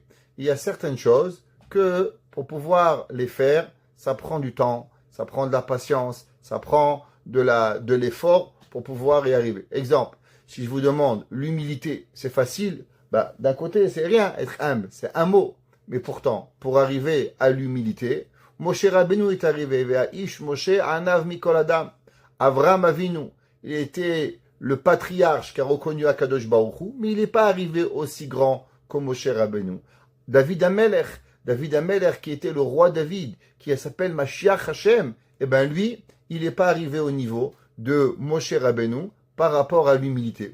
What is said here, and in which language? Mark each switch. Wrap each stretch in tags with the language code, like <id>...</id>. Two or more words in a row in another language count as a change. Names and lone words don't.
<fr>Il y a certaines choses que, pour pouvoir les faire, ça prend du temps, ça prend de la patience, ça prend de l'effort pour pouvoir y arriver. Exemple, si je vous demande l'humilité, c'est facile, d'un côté, c'est rien, être humble, c'est un mot. Mais pourtant, pour arriver à l'humilité, Moshe Rabbeinu est arrivé,</fr> <he>והאיש משה ענו מכל אדם.</he> <fr>Avram Avinu, il était le patriarche qui a reconnu</fr> <he>הקדוש ברוך הוא,</he> <fr>mais il n'est pas arrivé aussi grand que Moshe Rabbeinu. David HaMelech qui était le roi David, qui s'appelle</fr> <he>משיח השם,</he> <fr>lui, il n'est pas arrivé au niveau de Moshe Rabbeinu par rapport à l'humilité.</fr>